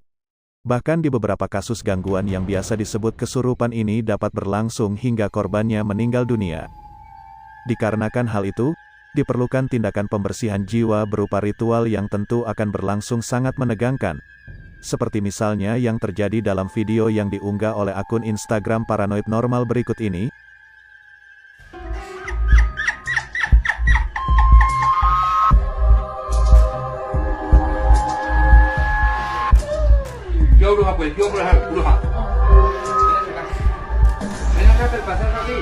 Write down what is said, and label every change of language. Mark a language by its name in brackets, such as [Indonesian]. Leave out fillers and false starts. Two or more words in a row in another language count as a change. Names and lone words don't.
[Indonesian] Bahkan di beberapa kasus gangguan yang biasa disebut kesurupan ini dapat berlangsung hingga korbannya meninggal dunia. Dikarenakan hal itu, diperlukan tindakan pembersihan jiwa berupa ritual yang tentu akan berlangsung sangat menegangkan. Seperti misalnya yang terjadi dalam video yang diunggah oleh akun Instagram Paranoid Normal berikut ini. [Spanish] Bruja, pues yo bruja. Ven acá, te pasas aquí.